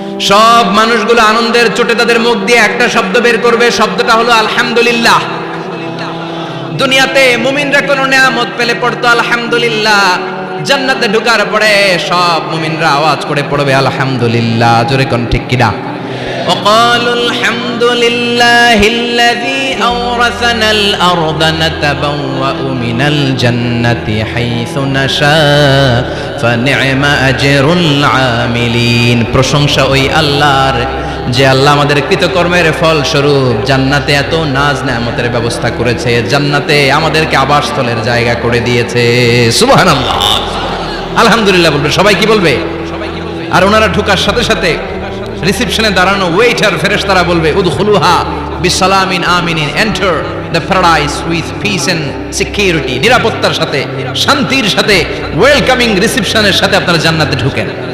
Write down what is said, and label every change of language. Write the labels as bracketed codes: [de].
[bn] সব মানুষগুলো আনন্দের চোটে তাদের মুখ দিয়ে একটা শব্দ বের করবে, শব্দটা হলো আলহামদুলিল্লাহ। দুনিয়াতে মুমিনরা কোন নেয়ামত পেলে পড়তো আলহামদুলিল্লাহ, জান্নাতে ঢোকার পরে সব মুমিনরা আওয়াজ করে পড়বে আলহামদুলিল্লাহ। জোরে কোন ঠিক কিনা? [ar] وقالوا الحمد لله الذي أورثنا الأرض نتبوأ من الجنة حيث نشاء فنعم أجر العاملين। [bn] প্রশংসা ওই আল্লাহর যে আল্লাহ আমাদের কৃতকর্মের ফল স্বরূপ জান্নাতে এত নাজ নেয়ামতের ব্যবস্থা করেছে, জান্নাতে আমাদেরকে আবাসস্থলের জায়গা করে দিয়েছে। সুবহানাল্লাহ, আলহামদুলিল্লাহ বলবে সবাই। কি বলবে? আর ওনারা ঢোকার সাথে সাথে রিসেপশনে দাঁড়ানো ওয়েটার ফেরেশতারা বলবে [ar] উদখুলুহা বিসালামিন আমিনিন, [en] enter the paradise with peace and security, [bn] নিরাপত্তার সাথে, শান্তির সাথে, ওয়েলকামিং রিসেপশনের সাথে আপনারা জান্নাতে ঢুকেন।